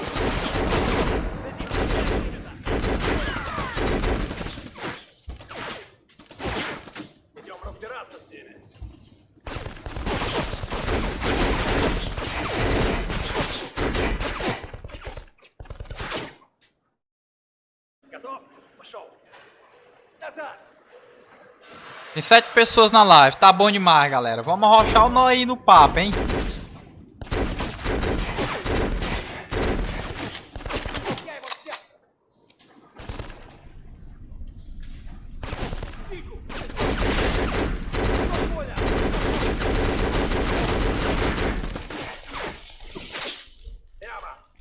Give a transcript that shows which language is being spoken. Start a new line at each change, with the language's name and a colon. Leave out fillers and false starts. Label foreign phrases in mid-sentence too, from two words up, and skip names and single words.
Russian: Идем разбираться с ними. Готов? Пошел! Назад!
Portuguese: Tem 7 pessoas na live, tá bom demais, galera. Vamos arrochar o nó aí no papo, hein?
Russian: Я его в сердце! Вижу! Понял! Прямо!